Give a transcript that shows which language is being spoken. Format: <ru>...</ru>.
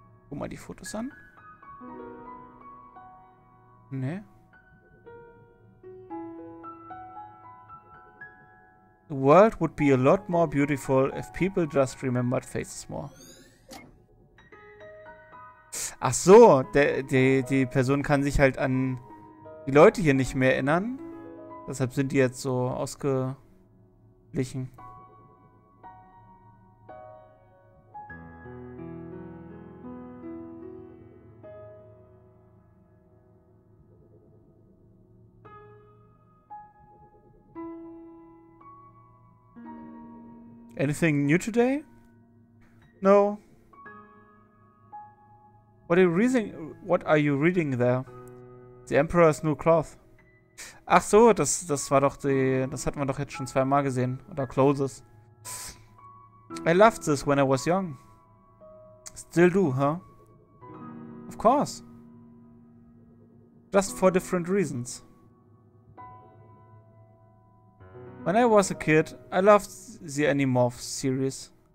<de>Guck mal die Fotos an. Nee.</de> <en>The world would be a lot more beautiful if people just remembered faces more.</en> <de>Ach so, die Person kann sich halt an die Leute hier nicht mehr erinnern. Deshalb sind die jetzt so ausgeglichen.</de> <en>Anything new today? No. What are you reading there? The Emperor's New Cloth.</en> <de>Ach so, das war doch das hatten wir doch jetzt schon zweimal gesehen. Oder Clothes.</de> <en>I loved this when I was young. Still do, huh? Of course. Just for different reasons. When I was a kid, I loved the Animorphs series.</en>